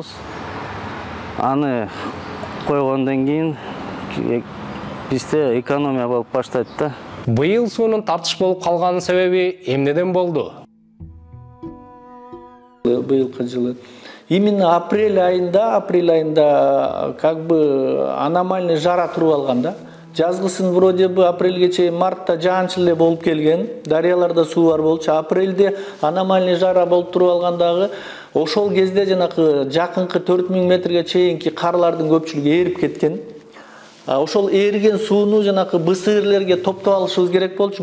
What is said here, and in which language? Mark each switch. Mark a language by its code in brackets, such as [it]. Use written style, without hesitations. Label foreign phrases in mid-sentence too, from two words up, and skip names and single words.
[ky] Аны койгондон кийин бизде экономия болуп баштайт да. Быйыл суунун тартыш болуп калганын себеби эмнеден болду? Быйылкы жылы именно апрель айында [ru] как бы аномальный [ky] жара туруп алган да. Жазгысын [ru] вроде бы [ky] апрелге чейин мартта жаанчыл эле болуп келген, дарыяларда суу бар болчу. Апрелде аномальный жара болуп туруп алгандагы ошол кезде жанакы жакынкы 4000 метрге чейинки карлардын көпчүлүгү эрип кеткен. Ошол эриген сууну жанагы бу сыырлерге топтоп алышыбыз керек болчу.